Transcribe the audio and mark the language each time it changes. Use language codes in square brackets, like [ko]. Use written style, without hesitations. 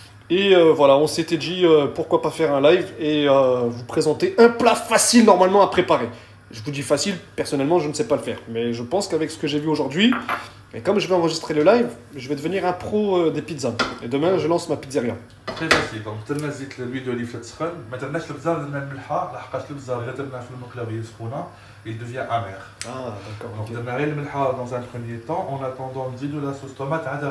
[fr] Et voilà, on s'était dit pourquoi pas faire un live et vous présenter un plat facile normalement à préparer. Je vous dis facile, personnellement je ne sais pas le faire. Mais je pense qu'avec ce que j'ai vu aujourd'hui, et comme je vais enregistrer le live, je vais devenir un pro des pizzas. Et demain je lance ma pizzeria. Très facile. [ar] Donc درنا زيت [fr] l'huile d'olive [ar] تسخن، ما درناش البزار درنا الملحه لحقاش البزار غير درناه في المقلاويه سخونه، [fr] il devient amer. Ah, d'accord. Donc ok. on a le melha dans un premier temps, en attendant on dit de la sauce tomate,